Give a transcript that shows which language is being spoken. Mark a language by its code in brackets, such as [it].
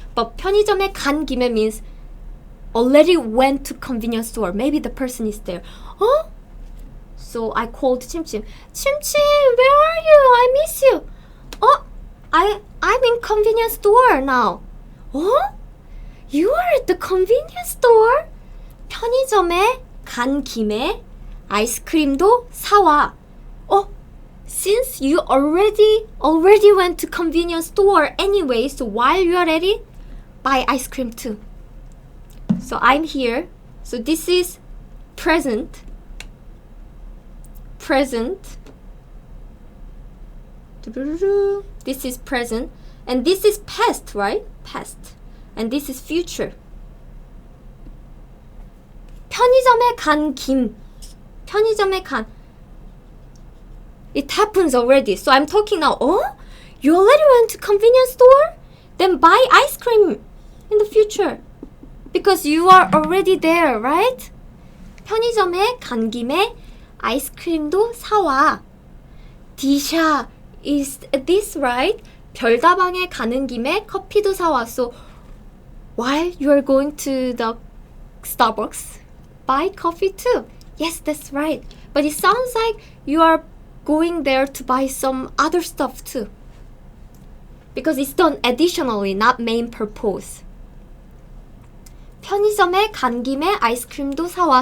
[en] But [ko] 편의점에 간 김에 [en] means already went to convenience store. Maybe the person is there. So I called Chimchim. Chimchim, where are you? I miss you. I'm in convenience store now. You are at the convenience store? [ko] 편의점에 간 김에 아이스크림도 사와. [en] Since you already went to convenience store anyway, so while you are at it, buy ice cream too. So I'm here. So this is present. This is present. And this is past, right? Past. And this is future. [ko] 편의점에 간 김. 편의점에 간. [en] It happens already. So I'm talking now. You already went to convenience store? Then buy ice cream in the future. Because you are already there, right? [ko] 편의점에 간 김에 아이스크림도 사와. [en] 디샤, is this right? [ko] 별다방에 가는 김에 커피도 사와. [en] So while you are going to the Starbucks, buy coffee too. Yes, that's right. But it sounds like you are going there to buy some other stuff too. Because it's done additionally, not main purpose. [ko] 편의점에 간 김에 아이스크림도 사와.